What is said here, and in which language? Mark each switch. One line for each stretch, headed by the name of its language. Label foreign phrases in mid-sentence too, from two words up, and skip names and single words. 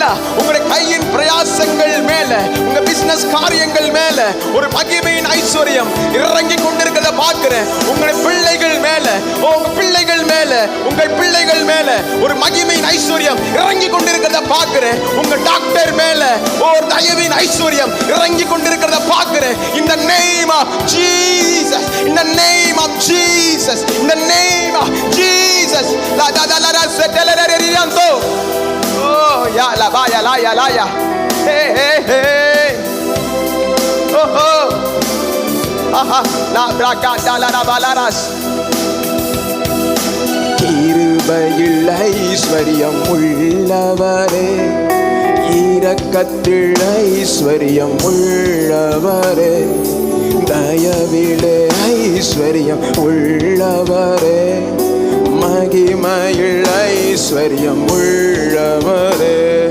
Tamil: உங்களுடைய கையின் பிரயாசங்கள் மேல, உங்க பிசினஸ் காரியங்கள் மேல ஒரு மகிமையின் ஐஸ்வர்யம் இறங்கி கொண்டிருக்கிறத பார்க்கிறேன். உங்களுடைய பிள்ளைகள் மேல, உங்க பிள்ளைகள் மேல, உங்கள் பிள்ளைகள் மேல ஒரு மகிமையின் ஐஸ்வர்யம் இறங்கி கொண்டிருக்கிறத பார்க்கிறேன். உங்க டாக்டர் மேல ஒரு தயவின் ஐஸ்வர்யம் இறங்கி கொண்டிருக்கிறத பார்க்கிறேன்.
English: In the name of Jesus, in the name of Jesus, in the name of Jesus. La da da la da setelereriando. Oh ya la vaya la ya la ya. Hey hey hey. Oh oh. Aha la braga da la da balaras.
Tamil: கிருபையில் ஐஸ்வர்யம் உள்ளவரே, இரக்கத்தில் ஐஸ்வர்யம் உள்ளவரே, தயவிலே ஐஸ்வர்யம் உள்ளவரே, மகிமையில் ஐஸ்வர்யம் உள்ளவரே,